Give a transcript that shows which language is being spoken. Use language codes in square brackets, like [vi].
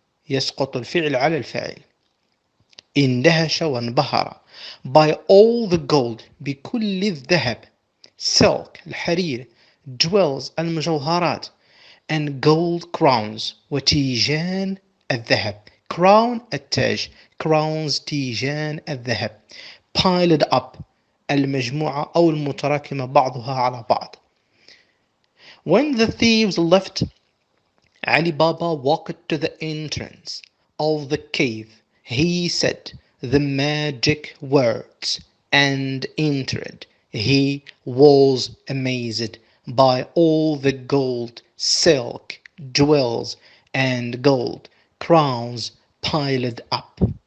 [ar] يسقط الفعل على الفاعل. اندهش وانبهر. [en] By all the gold. [ar] بكل الذهب. [en] Silk [ar] الحرير. [en] Jewels [ar] المجوهرات. [en] And gold crowns. [ar] وتيجان الذهب. [en] Crown [ar] التاج. [en] Crowns [ar] تيجان الذهب. [en] Piled up. [ar] المجموعة أو المتراكمة بعضها على بعض. [en] When the thieves left, Ali Baba walked to the entrance of the cave. He said the magic words and entered. He was amazed by all the gold, silk, jewels, and gold crowns piled up.